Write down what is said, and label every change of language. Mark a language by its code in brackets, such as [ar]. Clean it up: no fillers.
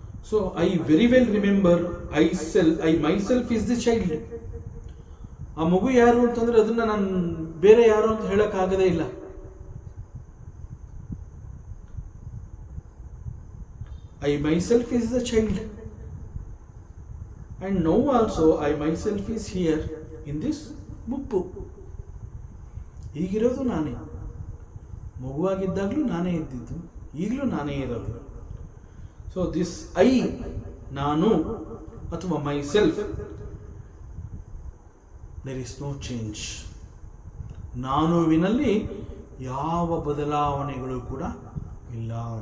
[en] So I very well remember I myself is the child. [kn] ಆ ಮಗು ಯಾರು ಅಂತಂದ್ರೆ ಅದನ್ನ ನಾನು ಬೇರೆ ಯಾರು ಅಂತ ಹೇಳಕ್ಕಾಗದೇ ಇಲ್ಲ. [en] I myself is the child, and now also I myself is here in this ಮುಪ್ಪು. [kn] ಈಗಿರೋದು ನಾನೇ. ಮಗುವಾಗಿದ್ದಾಗಲೂ ನಾನೇ ಇದ್ದಿದ್ದು, ಈಗಲೂ ನಾನೇ ಇರೋದು. [en] so this I, [kn] ನಾನು ಅಥವಾ [en] Myself, there is no change. [kn] ನಾನುವಿನಲ್ಲಿ ಯಾವ ಬದಲಾವಣೆಗಳು ಕೂಡ ಇಲ್ಲ.